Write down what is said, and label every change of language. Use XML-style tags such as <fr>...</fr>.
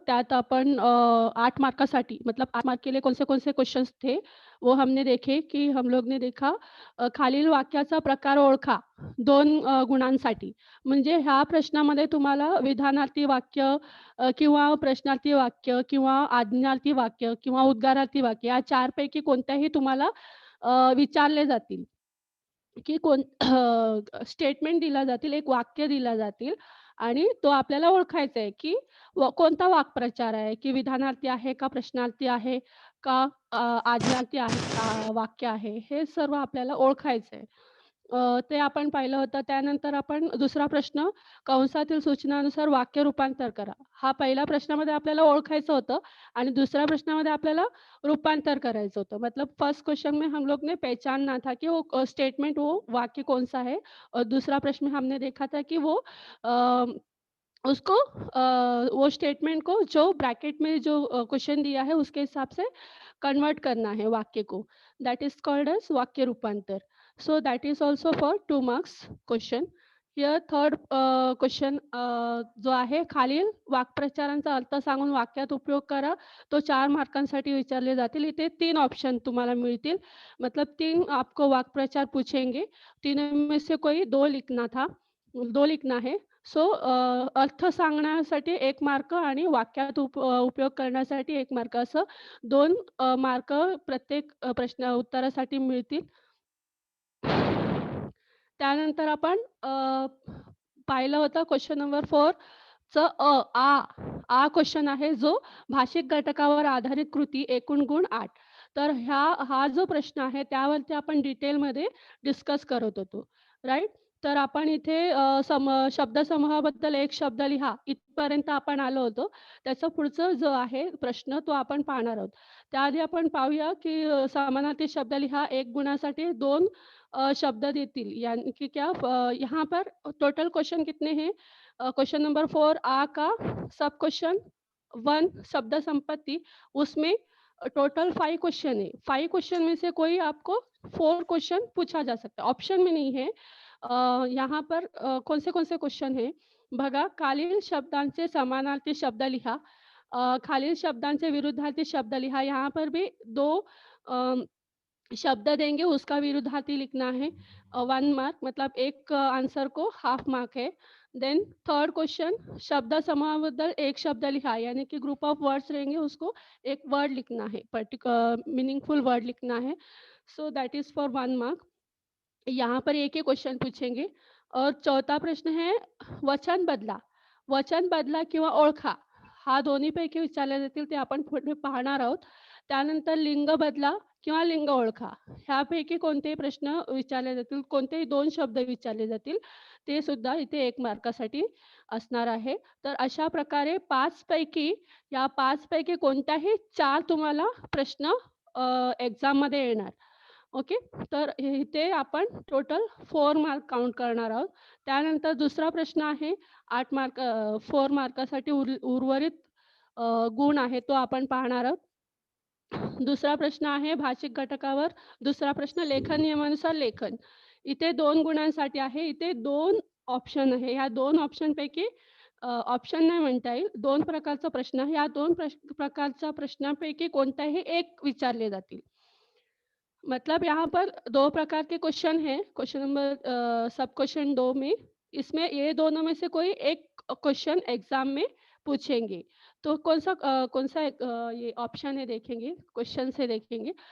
<mr>त्यात आपण 8 मार्कासाठी</mr> <hi>मतलब 8 मार्क के लिए कौन से क्वेश्चंस थे, वो हमने देखे की हम लोग ने देखा.</hi> <mr>खालील वाक्याचा प्रकार ओळखा 2 गुणांसाठी. म्हणजे ह्या प्रश्नामध्ये तुम्हाला विधानार्थी वाक्य किंवा प्रश्नार्थी वाक्य किंवा आज्ञार्थी वाक्य किंवा उद्गारार्थी वाक्य या 4 पैकी कोणत्याही तुम्हाला विचारले जातील, की स्टेटमेंट दिला जातील, एक वाक्य दिला जातील आणि तो आपल्याला ओळखायचा आहे, की कोणता वाक्प्रचार आहे, की विधानार्थी आहे का प्रश्नार्थी आहे का आज्ञार्थी आहे का वाक्य आहे, हे सर्व आपल्याला ओळखायचं आहे. ते आपण पाहिलं होतं. त्यानंतर आपण दुसरा प्रश्न कंसातील सूचनानुसार वाक्य रूपांतर करा. हा पहिल्या प्रश्नामध्ये आपल्याला ओळखायचं होतं आणि दुसऱ्या प्रश्नामध्ये आपल्याला रूपांतर करायचं होतं.</mr> <hi>मतलब फर्स्ट क्वेश्चन में हम लोग ने पहचानना था कि वो स्टेटमेंट वो वाक्य कौन-सा है और दूसरा प्रश्न में हमने देखा था कि वो अ, उसको वो स्टेटमेंट को जो ब्रैकेट में जो क्वेश्चन दिया है उसके हिसाब से कन्वर्ट करना है वाक्य को.</hi> <en>That is called as वाक्य रूपांतर. So that is also for 2 marks question. Here third question</en> <mr>जो आहे, खालील वाक्प्रचारांचा अर्थ सांगून वाक्यात उपयोग करा. तो 4 मार्कांसाठी विचारले जातील. इथे 3 ऑप्शन तुम्हाला मिळतील.</mr> <hi>मतलब 3 आपको वाक्प्रचार पूछेंगे. तीनों में से कोई 2 लिखना था, 2 लिखना है.</hi> <mr>सो अर्थ सांगण्यासाठी 1 मार्क आणि वाक्यात उपयोग करण्यासाठी 1 मार्क असं 2 मार्क प्रत्येक प्रश्न उत्तरासाठी मिळतील. त्यानंतर आपण पाहिलं होतं क्वेश्चन नंबर 4 चं आ क्वेश्चन आहे जो भाषिक घटकावर आधारित कृती एकूण गुण 8. तर हा जो प्रश्न आहे त्यावरती आपण डिटेलमध्ये डिस्कस करत होतो, राइट? तर आपण इथे शब्दसमूहाबद्दल एक शब्द लिहा इथपर्यंत आपण आलो होतो. त्याचा पुढचं जो आहे प्रश्न तो आपण पाहणार आहोत. त्याआधी आपण पाहूया की समानार्थी शब्द लिहा 1 गुणासाठी 2 शब्द देतील.</mr> <hi>यानी कि क्या यहाँ पर टोटल क्वेश्चन कितने हैं? क्वेश्चन नंबर 4 आ का सब क्वेश्चन 1 शब्द संपत्ति, उसमें टोटल 5 क्वेश्चन है. 5 क्वेश्चन में से कोई आपको 4 क्वेश्चन पूछा जा सकता है. ऑप्शन में नहीं है. यहाँ पर कौन से क्वेश्चन हैं?</hi> <mr>बघा, खालील शब्दांचे समानार्थी शब्द लिहा. खालील शब्दांचे विरुद्धार्थी शब्द लिहा.</mr> <hi>यहाँ पर भी 2 शब्द देंगे, उसका विरुद्धार्थी लिखना है. 1 मार्क मतलब एक आंसर को हाफ मार्क है.</hi> <en>then third question</en> <hi>शब्द समूहाबद्दल एक शब्द लिहा, यानी कि ग्रुप ऑफ वर्ड्स रहेंगे, उसको एक वर्ड लिखना है, मीनिंगफुल वर्ड लिखना है.</hi> <en>So that is for 1 mark.</en> <hi>यहाँ पर एक ही क्वेश्चन पूछेंगे. और चौथा प्रश्न है वचन बदला.</hi> <mr>वचन बदला किंवा ओळखा हा दोन्हीपैकी विचारले जातील, ते आपण पुढे पाहणार आहोत. त्यानंतर लिंग बदला किंवा लिंग ओळखा ह्यापैकी कोणतेही प्रश्न विचारले जातील, कोणतेही 2 शब्द विचारले जातील, ते सुद्धा इथे 1 मार्कासाठी असणार आहे. तर अशा प्रकारे 5 पैकी या 5 पैकी कोणत्याही 4 तुम्हाला प्रश्न एक्झाममध्ये येणार. ओके. तर इथे आपण टोटल 4 मार्क काउंट करणार आहोत. त्यानंतर दुसरा प्रश्न आहे 8 मार्क 4 मार्कासाठी उर्वरित गुण आहे तो आपण पाहणार आहोत. दुसरा प्रश्न आहे भाषिक घटकावर. दुसरा प्रश्न लेखन नियमानुसार लेखन. इथे 2 गुणांसाठी आहे. इथे 2 ऑप्शन आहे. ह्या 2 ऑप्शनपैकी ऑप्शन नहीं म्हणता येईल. 2 प्रकारचा प्रश्न, या 2 प्रकारच्या प्रश्नांपैकी कोणताही एक विचारले जातील.</mr> <hi>मतलब यहाँ पर 2 प्रकार के क्वेश्चन हैं, क्वेश्चन नंबर सब क्वेश्चन 2 में, इसमें ये दोनों में से कोई एक क्वेश्चन एग्ज़ाम में पूछेंगे। तो कौन-सा ये ऑप्शन है देखेंगे, क्वेश्चन से देखेंगे.</hi>